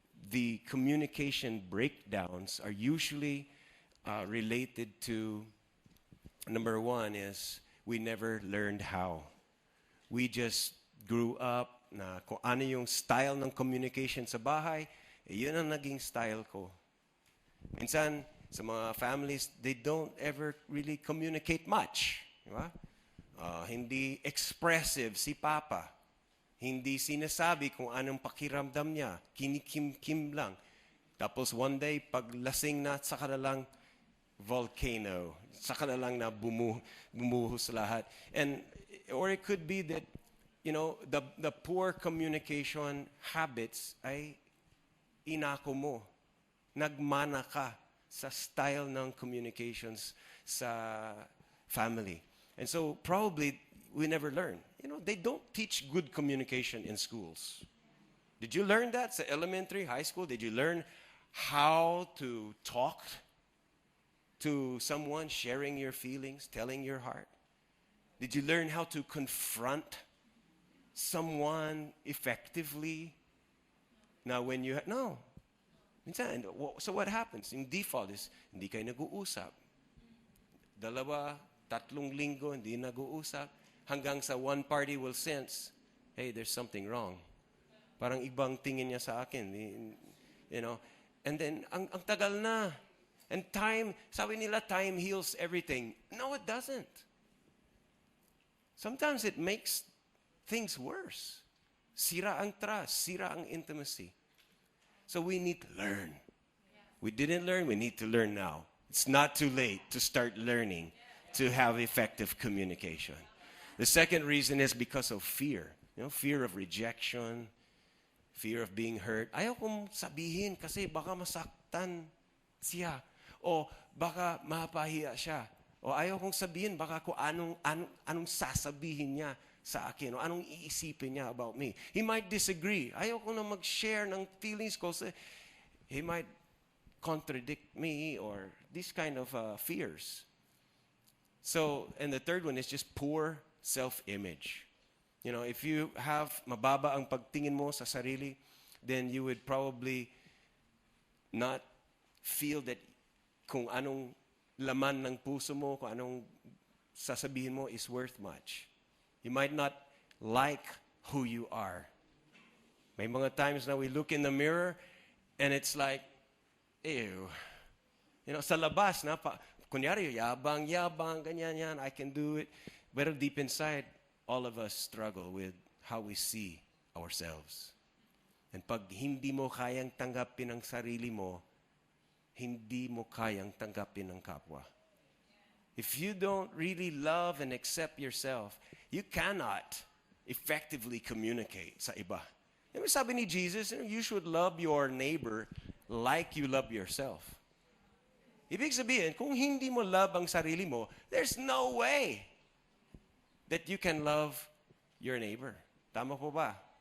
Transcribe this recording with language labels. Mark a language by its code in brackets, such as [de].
[en] The communication breakdowns are usually related to, number one is, we never learned how. We just grew up [tl] na kung ano yung style ng communication sa bahay, yun ang naging style ko. [en] Minsan, sa mga families, they don't ever really communicate much. [tl] Diba? Hindi expressive si Papa. Hindi sinasabi kung anong pakiramdam niya. Kinikim-kim lang. Tapos [en] one day, [tl] pag lasing na, saka na lang volcano. Saka na lang na bumuhos lahat. [en] Or it could be that, the poor communication habits [tl] ay inako mo. Nagmana ka sa style ng communications sa family. [en] And so probably we never learn. They don't teach good communication in schools. Did you learn that [tl] sa elementary, [en] high school? Did you learn how to talk to someone, sharing your feelings, telling your heart? Did you learn how to confront someone effectively? Now when you no. [tl] Minsan, [en] so what happens? [tl] Yung default is, hindi kayo nag-uusap. 2, 3 linggo, hindi nag-uusap. Hanggang sa [en] one party will sense, hey, there's something wrong. [tl] Parang ibang tingin niya sa akin. [en] And then, [tl] ang tagal na. [en] And time, [tl] sabi nila, [en] time heals everything. No, it doesn't. Sometimes it makes things worse. [tl] Sira ang trust, sira ang intimacy. [en] So we need to learn. We didn't learn, we need to learn now. It's not too late to start learning to have effective communication. The second reason is because of fear. Fear of rejection, fear of being hurt. [tl] Ayaw kong sabihin kasi baka masaktan siya. O baka mapahiya siya. O ayaw kong sabihin baka kung anong sasabihin niya sa akin. O anong iisipin niya [en] about me. He might disagree. [tl] Ayaw ko na mag-share ng feelings ko. [en] He might contradict me or these kind of fears. So, and the third one is just poor self-image. If you have [tl] mababa ang pagtingin mo sa sarili, [en] then you would probably not feel that [tl] kung anong laman ng puso mo, kung anong sasabihin mo [en] is worth much. You might not like who you are. [tl] May mga [en] times na we look in the mirror and it's like, ew. [tl] Sa labas, kunyari, yabang, ganyan, [en] I can do it. But deep inside, all of us struggle with how we see ourselves. [tl] And pag hindi mo kayang tanggapin ang sarili mo, hindi mo kayang tanggapin ang kapwa. [en] If you don't really love and accept yourself, you cannot effectively communicate [tl] sa iba. Sabi ni Jesus, [en] you should love your neighbor like you love yourself. [tl] Ibig sabihin, kung hindi mo love ang sarili mo, [en] there's no way that you can love your neighbor. [tl] Tama po ba?